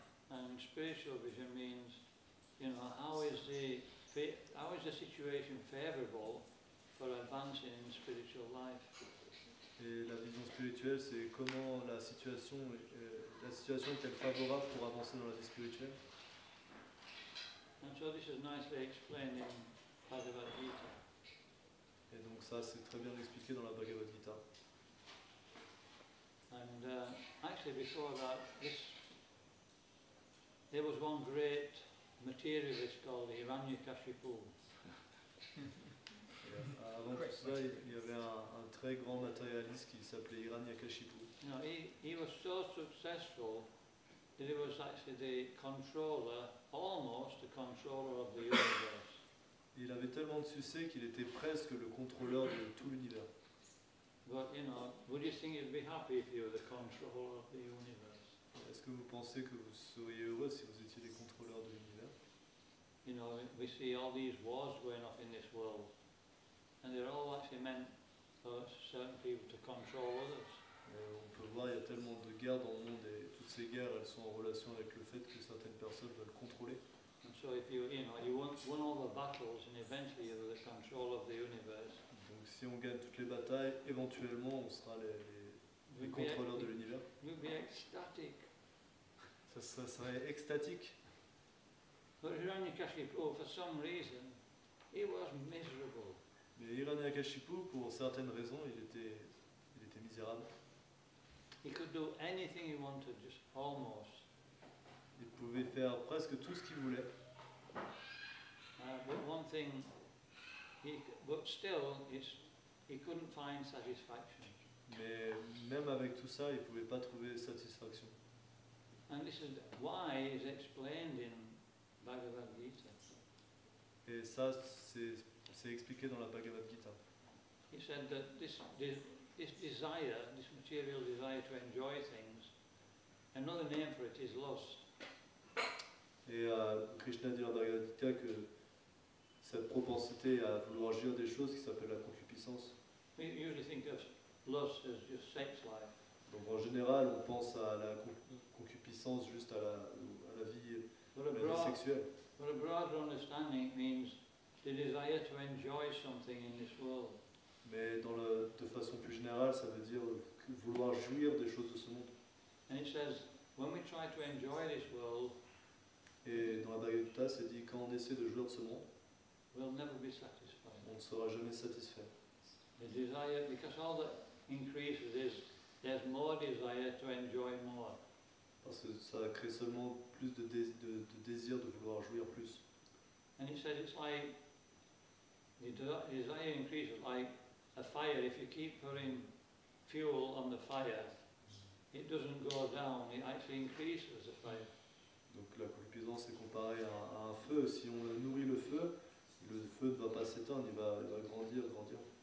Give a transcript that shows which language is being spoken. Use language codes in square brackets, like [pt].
[en] And spiritual vision means, how is the situation favorable for advancing in spiritual life? [fr] Et la vision spirituelle, c'est comment la situation est-elle favorable pour avancer dans la vie spirituelle. [en] And so this is nicely explained in Bhagavad Gita. [fr] Et donc ça, c'est très bien expliqué dans la Bhagavad Gita. [en] And actually before that, there was one great materialist called Hiranyakashipu. [fr] Avant tout ça, il y avait un très grand matérialiste qui s'appelait Hiranyakashipu. [en] He was so successful that he was actually the controller, almost the controller of the universe. [fr] Il avait tellement de succès qu'il était presque le contrôleur de tout l'univers. [en] But would you think you'd be happy if you were the controller of the universe? [fr] Est-ce que vous pensez que vous seriez heureux si vous étiez les contrôleurs de l'univers? [en] We see all these wars going off in this world, and they're all actually meant for certain people to control others. [fr] On peut voir, il y a tellement de guerres dans le monde et toutes ces guerres, elles sont en relation avec le fait que certaines personnes veulent contrôler. [en] And so if you won all the battles, and eventually you're the control of the universe. [fr] Donc si on gagne toutes les batailles, éventuellement on sera les contrôleurs de l'univers. [en] You'd be ecstatic. [fr] Ça serait extatique. [en] But Hiranyakashipu, for some reason, he was miserable. [fr] Mais Hiranyakashipu, pour certaines raisons, il était misérable. [en] He could do anything he wanted, just almost. [fr] Il pouvait faire presque tout ce qu'il voulait. [en] But one thing, but still, he couldn't find satisfaction. [fr] Mais même avec tout ça, il ne pouvait pas trouver satisfaction. [en] And this is why is explained in Bhagavad Gita. [fr] Et ça, c'est C'est expliqué dans la Bhagavad Gita. [en] He said that this desire, this material desire to enjoy things, another name for it is lust. [fr] Et Krishna dit dans la Bhagavad Gita que cette propensité à vouloir jouir des choses qui s'appelle la concupiscence. [en] We usually think of lust as just sex life. [fr] Donc en général, on pense à la concupiscence juste à la vie, [en] But [fr] la vie sexuelle. [en] a broader understanding means the desire to enjoy something in this world. [fr] Mais de façon plus générale, ça veut dire vouloir jouir des choses de ce monde. [en] And it says, when we try to enjoy this world, [fr] Et dans la Bhagavad Gita, c'est dit quand on essaie de jouir de ce monde, [en] we'll never be satisfied. [fr] on ne sera jamais satisfait. [en] The desire, because all that increases is there's more desire to enjoy more. [fr] Parce que ça crée seulement plus de désir de vouloir jouir plus. [en] And he said it's like, the desire increases like a fire. If you keep putting fuel on the fire, it doesn't go down, it actually increases the fire. [fr] Donc la concupiscence est comparée à un feu. Si on nourrit le feu ne va pas s'éteindre, il va grandir, grandir.